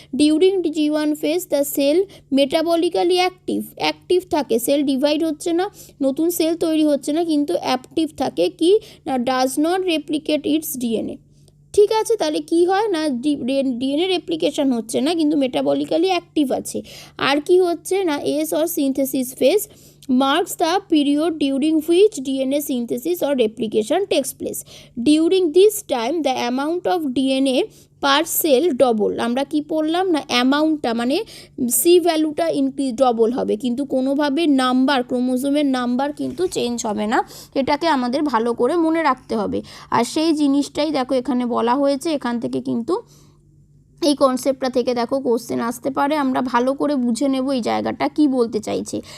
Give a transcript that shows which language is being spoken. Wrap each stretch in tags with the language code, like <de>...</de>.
<en>during G1 phase the cell metabolically active</en> <bn>থাকে, sell divide হচ্ছে না, নতুন সেল তৈরি হচ্ছে না, কিন্তু অ্যাক্টিভ থাকে কি না</bn> <en>Does not replicate its DNA.</en> <bn>ঠিক আছে, তাহলে কি হয় না ডিএনএ রেপ্লিকেশন হচ্ছে না কিন্তু মেটাবলিক্যালি অ্যাক্টিভ আছে। আর কি হচ্ছে না</bn> <en>S or synthesis phase marks the period during which DNA synthesis or replication takes place. During this time the amount of DNA per cell double,</en> <bn>আমরা কি পড়লাম না অ্যামাউন্টটা মানে সি ভ্যালুটা ইনক্রিজ ডবল হবে, কিন্তু কোনোভাবে নাম্বার ক্রোমোজোমের নাম্বার কিন্তু চেঞ্জ হবে না, এটাকে আমাদের ভালো করে মনে রাখতে হবে। আর সেই জিনিসটাই দেখো এখানে বলা হয়েছে, এখান থেকে কিন্তু এই কনসেপ্টটা থেকে দেখো কোশ্চেন আসতে পারে, আমরা ভালো করে বুঝে নেব এই জায়গাটা কি বলতে চাইছে।</bn>